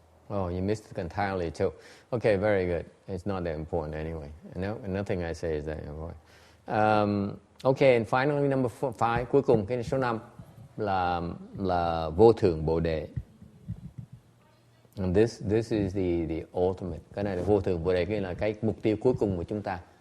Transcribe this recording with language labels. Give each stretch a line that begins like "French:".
English: Oh, you missed it entirely too. Okay, very good. It's not that important anyway. No, nothing I say is that important. Okay, and finally number 5,
Vietnamese: cuối cùng cái số 5 là vô thượng bồ đề.
English: And this is the ultimate.
Vietnamese: Cái này là vô thượng bồ đề, cái là cái mục tiêu cuối cùng của chúng ta.